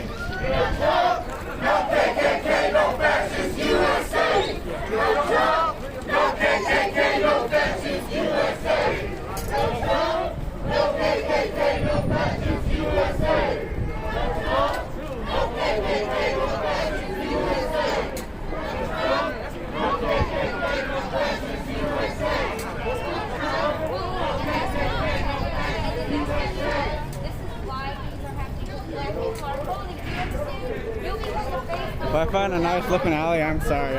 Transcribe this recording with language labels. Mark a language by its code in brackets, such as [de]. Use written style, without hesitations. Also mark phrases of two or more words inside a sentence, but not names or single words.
[en] No Trump. No KKK. No fascist USA. No Trump. No KKK. No fascist USA. No Trump. No KKK. No fascist USA. No Trump. No KKK. No fascist USA. If I find a nice looking alley, I'm sorry.